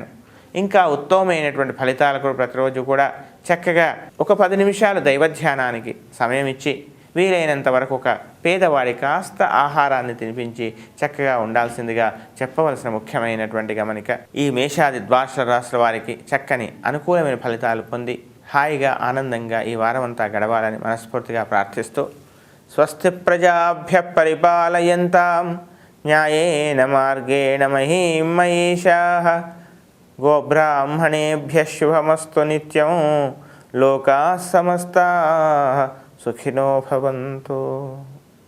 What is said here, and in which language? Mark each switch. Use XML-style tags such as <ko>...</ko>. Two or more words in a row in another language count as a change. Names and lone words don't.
<te>ఇంకా ఉత్తమమైనటువంటి ఫలితాలకు ప్రతిరోజు కూడా చక్కగా ఒక 10 నిమిషాలు దైవధ్యానానికి సమయం ఇచ్చి వీలైనంత వరకు ఒక పేదవాడి కాస్త ఆహారాన్ని తినిపించి చక్కగా ఉండాల్సిందిగా చెప్పవలసిన ముఖ్యమైనటువంటి గమనిక. ఈ మేషాది 12 రాశుల వారికి చక్కని అనుకూలమైన ఫలితాలు పొంది హాయిగా ఆనందంగా ఈ వారమంతా గడవాలని మనస్ఫూర్తిగా ప్రార్థిస్తూ</te> <sa>స్వస్తి ప్రజాభ్య పరిపాలయంతాం న్యాయేన మార్గేణ మహీం మహీషాః గోబ్రాహ్మణేభ్యः శుభమస్తు నిత్యం లోకాः సమస్తాः సుఖినో భవంతు.</sa>